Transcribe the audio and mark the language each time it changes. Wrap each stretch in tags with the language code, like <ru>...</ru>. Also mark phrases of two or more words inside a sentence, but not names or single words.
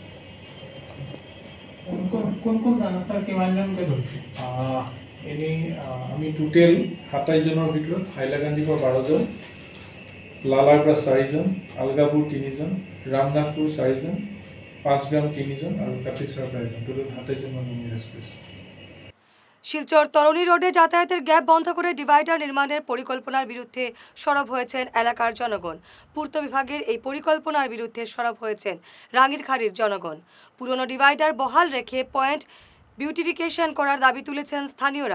<as>এনেই আমি টোটেল 27জনৰ ভিতৰত হাইলাকান্দিৰ পৰা 12জন, লালাৰ পৰা 4জন, আলগাপুৰ 3জন, ৰামনাথপুৰ 4জন, 5 গ্রাম 3জন আৰু কাটিছাৰ পৰা 1জন, টোটেল 27জন মানুহ এৰেষ্ট কৰিছে।</as> <bn>শিলচর তরণী রোডে যাতায়াতের গ্যাপ বন্ধ করে ডিভাইডার নির্মাণের পরিকল্পনার বিরুদ্ধে সরব হয়েছেন এলাকার জনগণ। পূর্ত বিভাগের এই পরিকল্পনার বিরুদ্ধে সরব হয়েছেন রাঙ্গিরখাড়ির জনগণ। পুরনো ডিভাইডার বহাল রেখে</bn> <en>point beautification</en> <bn>করার দাবি তুলেছেন স্থানীয়রা।</bn>